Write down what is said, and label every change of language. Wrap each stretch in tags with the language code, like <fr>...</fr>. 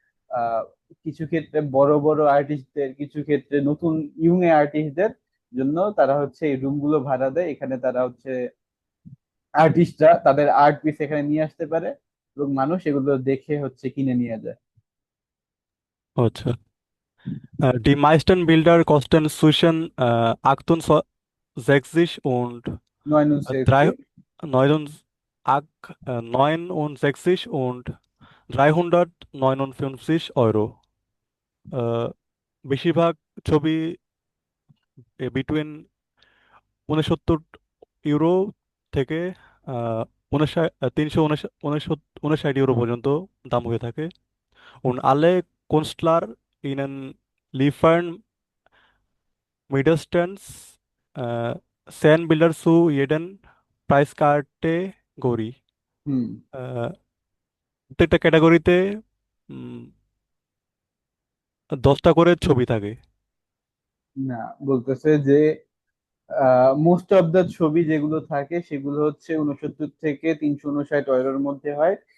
<bn>আহ কিছু ক্ষেত্রে বড় বড় আর্টিস্টদের, কিছু ক্ষেত্রে নতুন ইয়ং আর্টিস্টদের জন্য তারা হচ্ছে এই রুম গুলো ভাড়া দেয়। এখানে তারা হচ্ছে আর্টিস্টরা তাদের আর্ট পিস এখানে নিয়ে আসতে পারে এবং মানুষ এগুলো দেখে হচ্ছে কিনে নিয়ে যায়। আচ্ছা।</bn> <de>Die meisten Bilder kosten zwischen 68 und 3, '69। 69 und 359 Euro.</de> <bn>Äh, বেশিরভাগ ছবি বিটুইন 69 ইউরো থেকে 359 ইউরো পর্যন্ত দাম হয়ে থাকে।</bn> <de>Und alle Künstler ihnen liefern mindestens 10 Bilder zu jedem Preiskategorie.</de> <bn>হুম। আহ, প্রত্যেকটা ক্যাটাগরিতে 10টা করে ছবি থাকে। না, বলতেছে যে</bn> <en>most of the</en> <bn>ছবি যেগুলো থাকে সেগুলো হচ্ছে 69 থেকে 359 ইউরোর মধ্যে হয়।</bn>